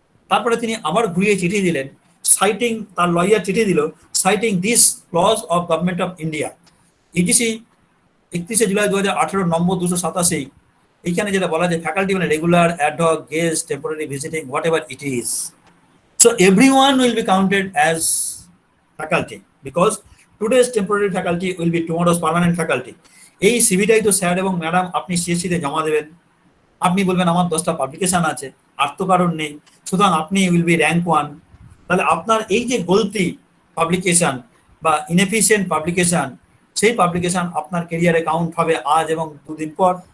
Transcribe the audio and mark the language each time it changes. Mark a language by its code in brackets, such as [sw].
[bn] তারপরে তিনি আবার ঘুরিয়ে চিঠি দিলেন, সাইটিং, তার লয়ার চিঠি দিল [en] citing this clause of government of India, [bn] etc 31শে July 2018 নম্বর 287। এইখানে যেটা বলা যায়, ফ্যাকাল্টি মানে regular, ad hoc, guest, temporary visiting, [en] Whatever it is. So everyone will be counted as faculty because today's temporary faculty will be tomorrow's permanent faculty. [bn] এই সিভিটাই তো sir এবং madam আপনি সিএসসিতে জমা দেবেন, আপনি বলবেন আমার 10টা পাবলিকেশন আছে, আর তো কারণ নেই, সুতরাং আপনি [en] Will be rank 1। [bn] তাহলে আপনার এই যে গলতি পাবলিকেশন বা ইনএফিশিয়েন্ট পাবলিকেশন, সেই পাবলিকেশন আপনার কেরিয়ারে কাউন্ট হবে আজ এবং 2 দিন পর।